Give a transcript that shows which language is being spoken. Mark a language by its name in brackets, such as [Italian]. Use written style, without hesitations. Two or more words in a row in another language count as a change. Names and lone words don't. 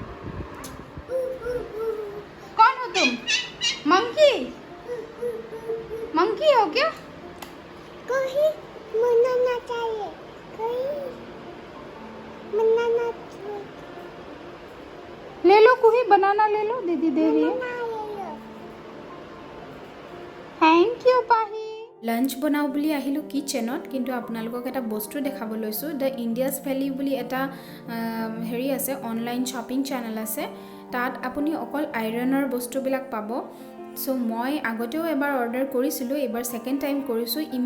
[Hindi] कौन हो तुम? मंकी हो क्या? कोई मनाना चाहिए, कोई मनाना चाहिए। ले लो कोई बनाना, ले लो, दीदी दे रही है। [English] thank you [Hindi] पाही। [Assamese] লাঞ্চ বনাওঁ বুলি আহিলোঁ কিচেনত, কিন্তু আপোনালোকক এটা বস্তু দেখাব লৈছোঁ। দ্য ইণ্ডিয়াছ ভেলি বুলি এটা হেৰি আছে, [English] online shopping channel [Assamese] আছে। তাত আপুনি অকল আইৰণৰ বস্তুবিলাক পাব। চ' মই আগতেও এবাৰ অৰ্ডাৰ কৰিছিলোঁ, এইবাৰ [English] second time [Assamese] কৰিছোঁ।